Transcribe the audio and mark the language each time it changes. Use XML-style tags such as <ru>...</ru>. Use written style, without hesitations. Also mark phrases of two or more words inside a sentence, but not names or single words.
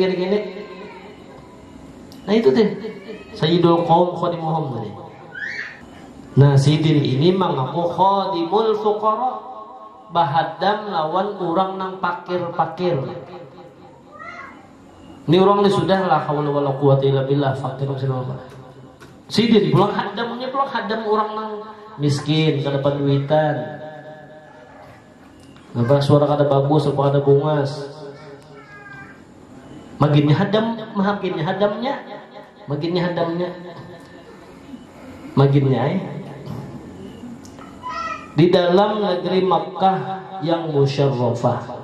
<bjn>Nah itu deh,</bjn> <ar>سيد القوم خادمهم</ar> <bjn>tadi. Nah sidin ini mengaku</bjn> <ar>خادم الفقراء,</ar> <bjn>bahadam lawan orang nang pakir. Ini orang ini sudah</bjn> <ar>لا حول ولا قوة إلا بالله</ar> <bjn>fakir apa. Sidin pulang hadamnya hadam orang nang miskin, kada dapat duitan. Apa suara kada bagus, apa kada bungas. Makinnya hadamnya di dalam negeri Makkah yang musyarrafah.</bjn>